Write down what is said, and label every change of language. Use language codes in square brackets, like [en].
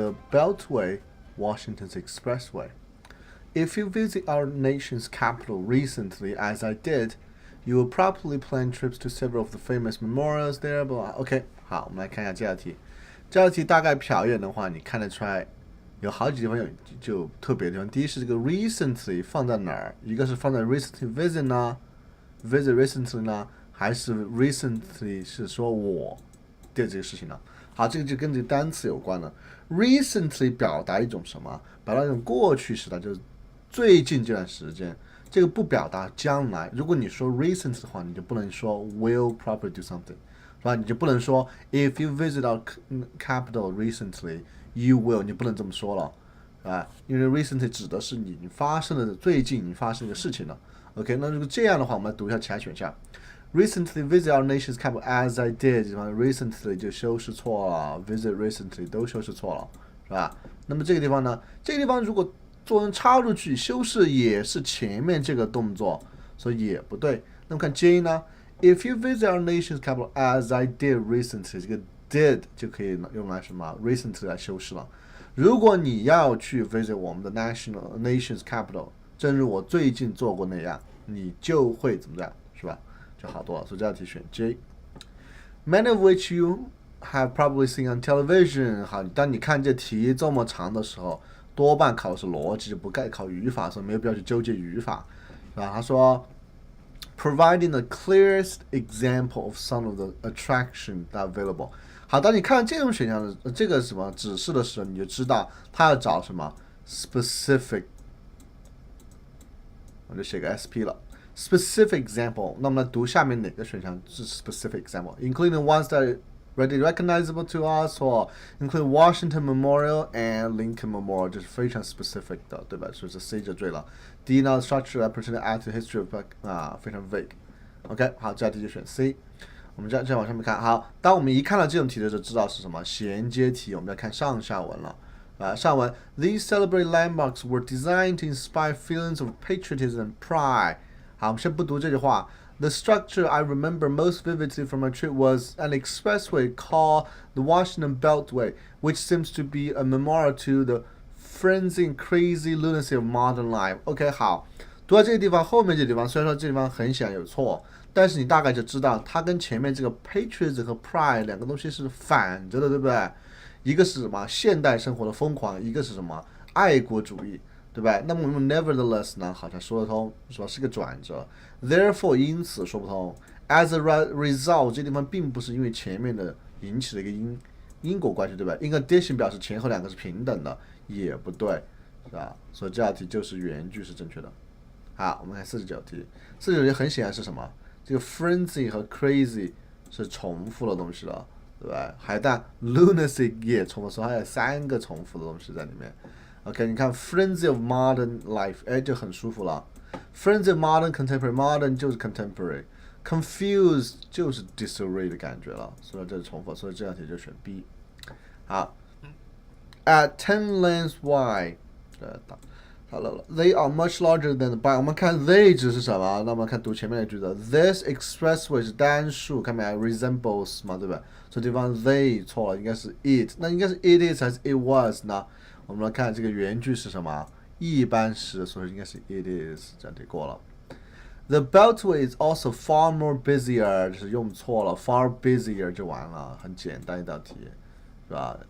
[en] Beltway, Washington's expressway. If you visit our nation's capital recently, as I did, you will probably plan trips to several of the famous memorials there. [zh] But OK， 好，我们来看一下这道题。这道题大概瞟一眼的话，你看得出来有好几地方就特别的地方。第一是这个 recently 放在哪儿？一个是放在 recently visit 呢 ，visit recently 呢，还是 recently 是说我对这个事情呢？好，这个就跟这个单词有关了。recently 表达一种什么？表达一种过去时态，就是最近这段时间。这个不表达将来。如果你说 recent 的话，你就不能说 [en] will probably do something， [zh] 是吧？你就不能说 [en] if you visit our capital recently, you will， [zh] 你不能这么说了，啊，因为 recently 指的是你发生的最近你发生的事情了。 OK， 那如果这样的话，我们来读一下其他选项。 [en] Recently visit our nation's capital as I did， recently [zh] 就修饰错了 [en] ，visit recently [zh] 都修饰错了，是吧？那么这个地方呢？这个地方如果做成插入句，修饰也是前面这个动作，所以也不对。那么看 J 呢 [en] ？If you visit our nation's capital as I did recently， [zh] 这个 did 就可以用来什么 recently 来修饰了。如果你要去 visit 我们的 nation's capital， 正如我最近做过那样，你就会怎么样，是吧？就好多了。所以这道题选 J。 [en] Many of which you have probably seen on television。 [zh] 好，当你看这题这么长的时候。多半考的是逻辑，就不该考语法，所以没有必要去纠结语法，是吧？他说 [en] ，providing the clearest example of some of the attraction that available。 [zh] 好，当你看这种选项的这个什么指示的时候，你就知道他要找什么 specific， 我就写个 SP 了 ，specific example。那么来读下面哪个选项是 [en] specific example，including ones that readily recognizable to us， 或 include Washington Memorial and Lincoln Memorial， [zh] 就是非常 specific 的，对吧？所以是 C 就对了。第一呢 ， [en] structure represent active history of [zh] 非常 vague。OK， 好，这道题就选 C。我们再往上面看，好，当我们一看到这种题的时候，知道是什么衔接题。我们要看上下文了。上文 [en] These celebrated landmarks were designed to inspire feelings of patriotism and pride。 [zh] 好，我们先不读这句话。 [en] The structure I remember most vividly from my trip was an expressway called the Washington Beltway, which seems to be a memorial to the frenzy and crazy lunacy of modern life. [zh] OK， 好，读到这个地方，后面这个地方虽然说这地方很显然有错，但是你大概就知道它跟前面这个 patriotism 和 pride 两个东西是反着的，对不对？一个是什么现代生活的疯狂，一个是什么爱国主义。对吧？那么我们 nevertheless 呢，好像说得通，是吧？是个转折。 Therefore， 因此说不通。 [en] As a result， [zh] 这地方并不是因为前面的引起的一个因果关系，对吧 ？ [en] In addition [zh] 表示前后两个是平等的，也不对，是吧？所以这道题就是原句是正确的。好，我们看49题。 49题很显然是什么？这个 frenzy 和 crazy 是重复的东西了，对吧？还但 lunacy 也重复，所以还有3个重复的东西在里面。 OK， 你看 [en] frenzy of modern life， [zh] 哎，就很舒服了。 frenzy of modern contemporary，modern 就是 contemporary，confused 就是 disarray 的感觉了，所以这是重复，所以这道题就选 B。 [en] 好 ，at 10 lanes wide， 好了 ，they are much larger than the by。 [zh] 我们看 they 指是什么？那我们看读前面的句子 ，this expressway 是单数，看没 ？resembles 嘛，对吧？所以地方 they 错了，应该是 it， 那应该是 it is 还是 it was 呢？我们来看这个原句是什么？一般时，所以应该是 it is， 这样题过了。 [en] The Beltway is also far more busier， [zh] 就是用错了 ，far busier 就完了，很简单一道题，是吧？